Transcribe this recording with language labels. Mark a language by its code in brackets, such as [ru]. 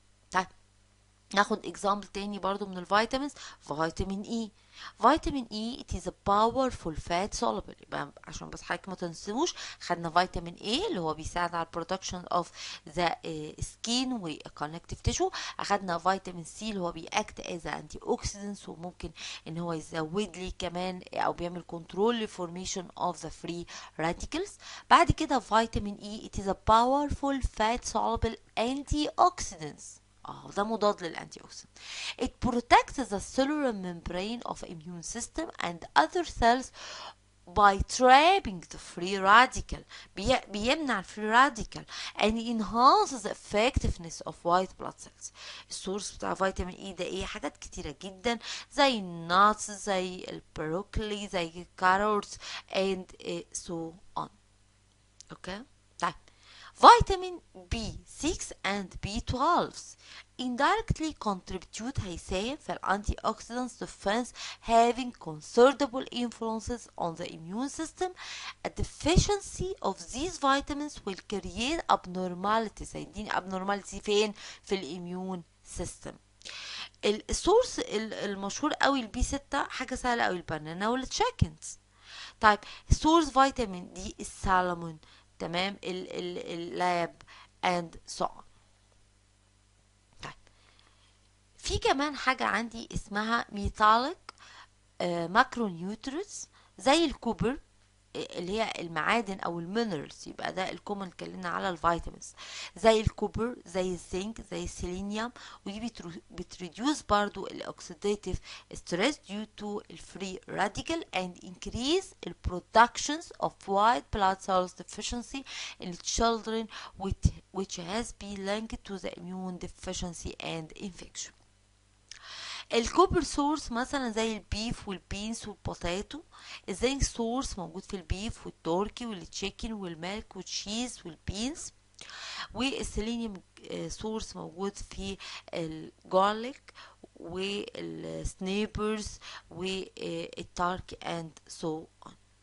[ar] طيب ناخد اكزامبل تاني برضو من الفيتامينز. فيتامين اي. [en] Vitamin E it is a powerful fat soluble. [ar] يبقى عشان بس حضرتك ما تنسوش خدنا فيتامين اي اللي هو بيساعد على البرودكشن اوف ذا سكين وكونكتيف تيشو. اخدنا فيتامين سي اللي هو بيأكت از انتي اوكسيدنتس، وممكن ان هو يزود لي كمان او بيعمل كنترول لفورميشن اوف ذا فري راديكلز. بعد كده [en] Vitamin E it is a powerful fat soluble antioxidants. [ar] ده مضاد للانتي اوكسيدنت. [en] It protects the cellular membrane of immune system and other cells by trapping the free radical. بيمنع الفري radical and enhances the effectiveness of white blood cells. [ar] السورس بتاع فيتامين اي ده ايه؟ حاجات كتيرة جدا زي الناتس، زي البروكلي، زي الكاروتس [en] and so on. [ar] اوكي. [en] طيب vitamin B6 and B12 indirectly contribute [ar] هيساهم في الانتي اوكسيدنت [en] defense having considerable influences on the immune system. A deficiency of these vitamins will create abnormalities. [ar] هيديني abnormality فين؟ في الاميون سيستم. السورس المشهور قوي البي 6 حاجه سهله قوي، البنانا والتشيكنز. طيب سورس فيتامين دي السالمون، تمام، اللاب [en] and so on. [ar] طيب في كمان حاجة عندي اسمها ميتاليك ماكرو نيوترينز زي الكوبر اللي هي المعادن او المينرالز، يبقى ده الكومن. اتكلمنا على الفيتامينز زي الكوبر، زي الزنك، زي السيلينيوم. ودي بتريديوس برضو الاوكسيديتيف ستريس [en] due to الفري radical and increase the productions of white blood cells deficiency in children which has been linked to the immune deficiency and infection. [ar] الكوبر سورس مثلا زي البيف والبينز والبوتاتو. الزنك سورس موجود في البيف والتركي والتشيكن والميلك والتشيز والبينز. والسيلينيوم سورس موجود في الجارليك والسنيبرز والتارك [en] And so on.